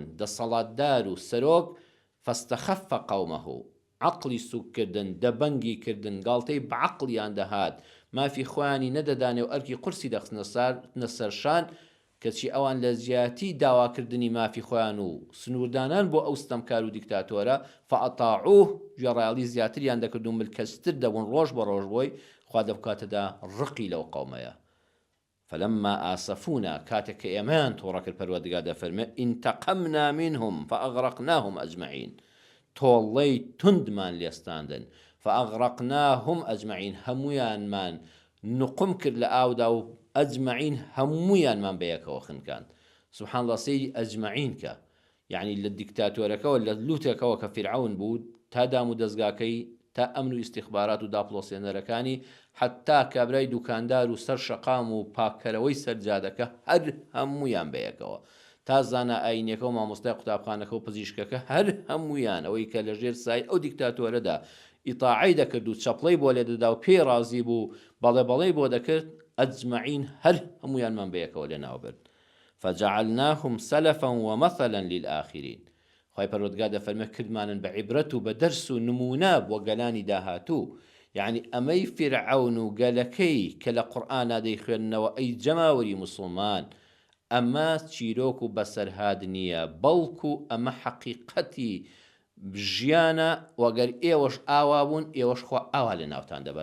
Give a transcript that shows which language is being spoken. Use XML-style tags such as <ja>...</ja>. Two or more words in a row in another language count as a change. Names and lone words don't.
<ckb>دەسەڵاتدار و سەرۆک</ckb> <ar>فەستەخەفە قەومەه،</ar> <ckb>عەقڵی سووککردن، دەبەنگی کردن، گاڵتەی بە عەقڵیان دەهات، مافی خۆیانی نەدەدانێ و ئەرکی قورسی دەخستنە سەرشان، کەچی ئەوان لە زیاتی داواکردنی مافی خۆیان و سنووردانان بۆ ئەو ستەمکار و دیکتاتۆرە فەئەطاعوه، گوێڕایەڵی زیاتریان دەکرد و ملکەچتر دەبوون ڕۆژ بە ڕۆژ بۆی خوا دەبکاتەدا ڕقی لەو قەومەیە.</ckb> <ar>فلما آسفونا،</ar> <ckb>کاتێک کە ئێمەیان تۆڕە کرد پەروەردگار دەفەرمێ</ckb> <ar>انتقمنا منهم فأغرقناهم أجمعين،</ar> <ckb>تۆڵەی توندمان لێستاندن،</ckb> <ar>فأغرقناهم أجمعين،</ar> <ckb>هەموویانمان نقم کرد لە ئاودا و ئەجمعین هەموویانمان بەیەکەوە خنکاند.</ckb> <ar>سبحان الله</ar> <ckb>سەیری ئەجمعین کە یعنی لە دیکتاتۆرەکەەوە لە لوتێکەوە کە فیرعەون بوو تا دام و دەستگاکەی، تا ئەمن و ئیستیخبارات و داپڵۆسێنەرەکانی، حتا کابرای دوکاندار و سەر شەقام و پاکەرەوەی سەرجادەکە هەر هەموویان بەیەکەوە، تا زانە ئاینەکە و مامۆستای قوتابخانەکە و پزیشکەکە هەر هەموویان، ئەوەی کە لەژێر سای ئەو دیکتاتۆرەدا ئیطاعەی دەکرد و چەپڵەی بۆ لێ دەدا و پێی ڕازی بوو، بەڵێ بۆ دەکرد، ئەجمعین هەر هەموویانمان بەیەکەوە لێناوبرد.</ckb> <ar>فجعلناهم سلفا ومثلا للآخرين،</ar> <ckb>خی پەروەردگار دەفەرمێ کردمانن بە عیبرەت و بە دەرس و نمونە بۆ گەلانی داهاتوو. یعنی ئەمەی فیرعەون و گەلەکەی کە لە قورئانا دەیخوێننەوە ئەی جەماوەری موسڵمان، ئەمە چیرۆک و بەسەرهاد نییە، بەڵکو ئەمە حەقیقەتی ژیانە، وەگەر ئێوەش ئاوا بوون ئێوەش خوا ئاوا لە ناوتان دەبا.</ckb>